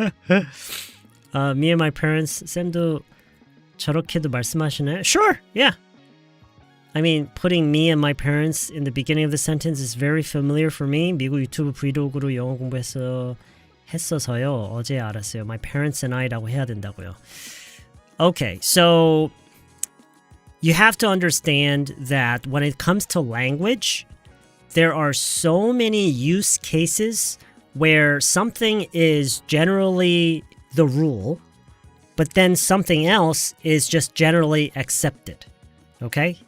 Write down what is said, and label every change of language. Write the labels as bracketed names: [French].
[English] Me and my parents, [Korean] 쌤도 저렇게도 말씀하시나요? [English] Sure, yeah. I mean, putting me and my parents in the beginning of the sentence is very familiar for me. [Korean] 미국 유튜브 브이로그로 영어 했어서요. 어제 알았어요. [English] My parents and I [Korean] 라고 해야 된다고요. [English] Okay, so you have to understand that when it comes to language, there are so many use cases where something is generally the rule, but then something else is just generally accepted. Okay?